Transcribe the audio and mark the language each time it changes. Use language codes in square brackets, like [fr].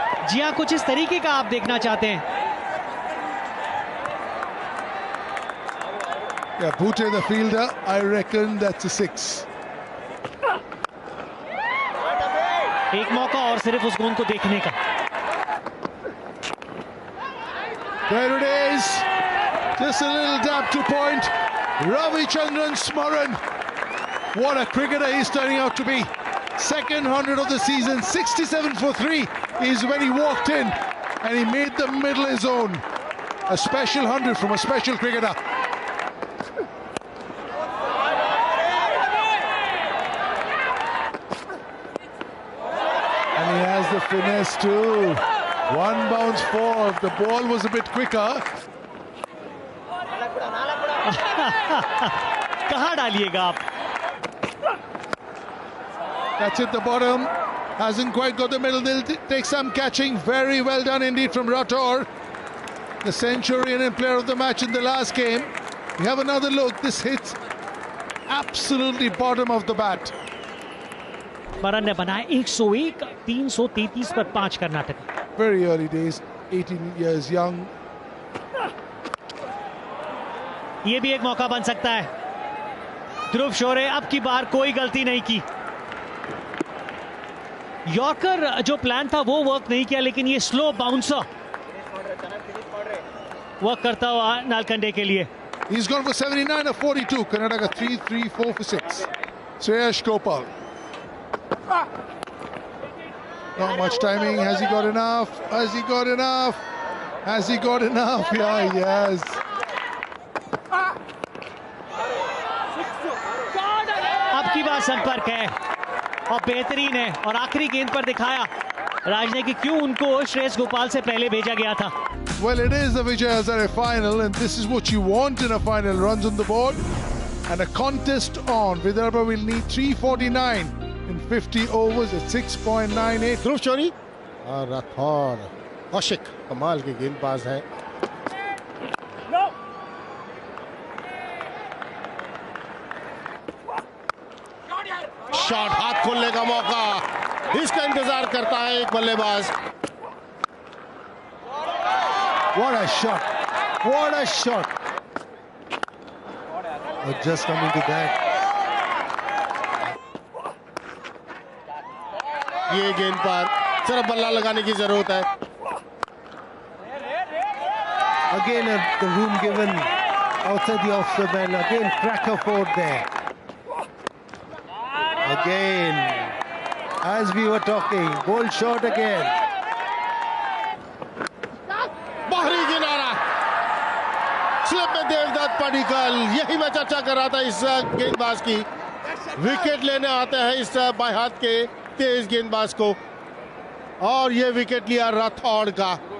[hi] जी हाँ, कुछ इस तरीके का आप देखना चाहते हैं। [en] Yeah, Bhute the fielder, I reckon that's a 6. [hi] एक मौका और सिर्फ उस गेंद को देखने का। [en] There it is. Just a little dab to point. Ravichandran Smaran. What a cricketer he's turning out to be. Second 100 of the season. 67 for 3 is when he walked in and he made the middle his own. A special 100 from a special cricketer. And he has the finesse too. One bounce four. If the ball was a bit quicker. [hi] कहाँ डालिएगा आप? [en] That's at the bottom. Hasn't quite got the middle. They'll take some catching. Very well done indeed from Rathore. The centurion and player of the match in the last game. We have another look. This hits absolutely bottom of the bat. [hi] स्मरण ने बनाया 101, 333 पर 5 Karnataka. [en] Very early days, 18 years young. [hi] ये भी एक मौका बन सकता है। ध्रुव शोरे अब की बार कोई गलती नहीं की। यॉर्कर जो प्लान था वो वर्क नहीं किया, लेकिन ये स्लो बाउंसर वर्क करता हुआ नालकंडे के लिए। [en] He's gone for 79 of 42. Karnataka 3-3-4 for 6. Sreyash Gopal. Not much timing. Has he got enough? Has he got enough? Has he got enough? Yeah, he has. [hi] अब की बार संपर्क है और बेहतरीन है, और आखिरी गेंद पर दिखाया राज ने कि क्यों उनको श्रेयस गोपाल से पहले भेजा गया था। [en] Well, it is the Vijay Hazare final, and this is what you want in a final. Runs on the board and a contest on. Vidarbha will need 349 in 50 overs at 6.98. [hi] ध्रुव शोरी और राठौर, कौशिक कमाल के गेंदबाज हैं। शॉट, हाथ खोलने का मौका, इसका इंतजार करता है एक बल्लेबाज। [en] What a shot! What a shot! Just coming to that. [hi] ये गेंद पर सिर्फ बल्ला लगाने की जरूरत है। [en] Again, the room given outside the off-spin man. Again, cracker forward there. Again, as we were talking, bold shot again. [hi] बाहरी किनारा, स्लिप में देवदत्त पडिक्कल। यही मैं चर्चा कर रहा था इस गेंदबाज की। विकेट लेने आते हैं इस बाएं हाथ के तेज गेंदबाज को। और ये विकेट लिया राठौड़ का।